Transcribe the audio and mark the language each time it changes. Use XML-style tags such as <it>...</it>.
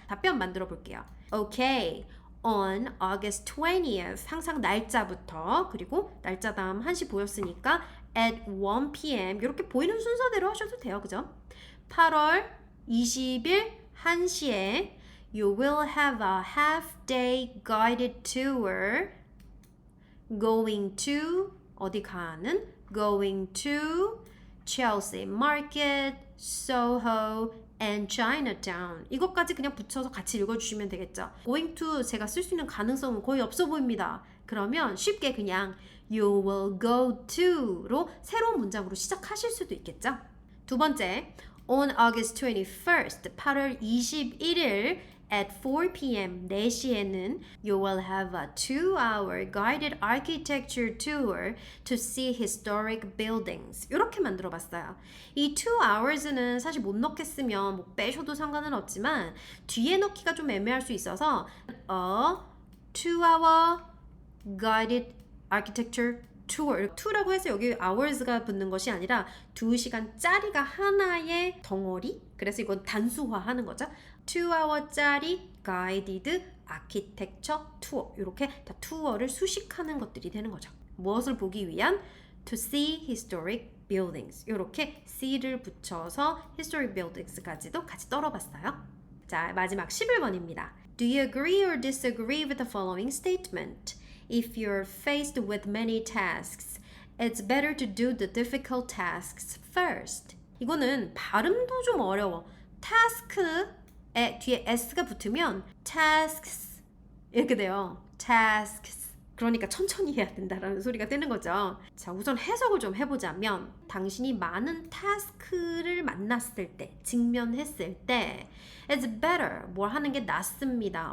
<ko>답변 만들어 볼게요.</ko> <en>Okay. On August 20th.</en> <ko>항상 날짜부터 그리고 날짜 다음 1시 보였으니까</ko> <en>at 1 p.m.</en> <ko>이렇게 보이는 순서대로 하셔도 돼요. 그죠? 8월 20일 1시에</ko> <en>You will have a half-day guided tour going to</en> <ko>어디 가는?</ko> <en>Going to Chelsea Market, Soho, and Chinatown.</en> <ko>이것까지 그냥 붙여서 같이 읽어주시면 되겠죠.</ko> <en>Going to</en> <ko>제가 쓸 수 있는 가능성은 거의 없어 보입니다. 그러면 쉽게 그냥</ko> <en>You will go to</en> <ko>로 새로운 문장으로 시작하실 수도 있겠죠. 두 번째,</ko> <en>On August 21st,</en> <ko>8월 21일</ko> <en>at 4 p.m.</en> <ko>4시에는</ko> <en>You will have a 2-hour guided architecture tour to see historic buildings.</en> <ko>이렇게 만들어 봤어요. 이 2hours는 사실 못 넣겠으면 뭐 빼셔도 상관은 없지만 뒤에 넣기가 좀 애매할 수 있어서</ko> <en>a 2-hour guided architecture tour.</en> <ko>2라고 해서 여기 hours가 붙는 것이 아니라 2시간짜리가 하나의 덩어리. 그래서 이건 단수화하는 거죠.</ko> <en>2hour짜리 guided architecture tour.</en> <ko>이렇게 다 투어를 수식하는 것들이 되는 거죠. 무엇을 보기 위한?</ko> <en>To see historic buildings.</en> <ko>이렇게 see를 붙여서 historic buildings까지도 같이 떨어봤어요. 자, 마지막 11번입니다.</ko> <en>Do you agree or disagree with the following statement? If you're faced with many tasks, it's better to do the difficult tasks first.</en> <ko>이거는 발음도 좀 어려워. task에 뒤에 s가 붙으면 tasks 이렇게 돼요.</ko> <en>tasks.</en> <ko>그러니까 천천히 해야 된다라는 소리가 되는 거죠. 자, 우선 해석을 좀 해보자면 당신이 많은 타스크를 만났을 때, 직면했을 때</ko> <en>it's better,</en> <ko>뭘 하는 게 낫습니다.</ko>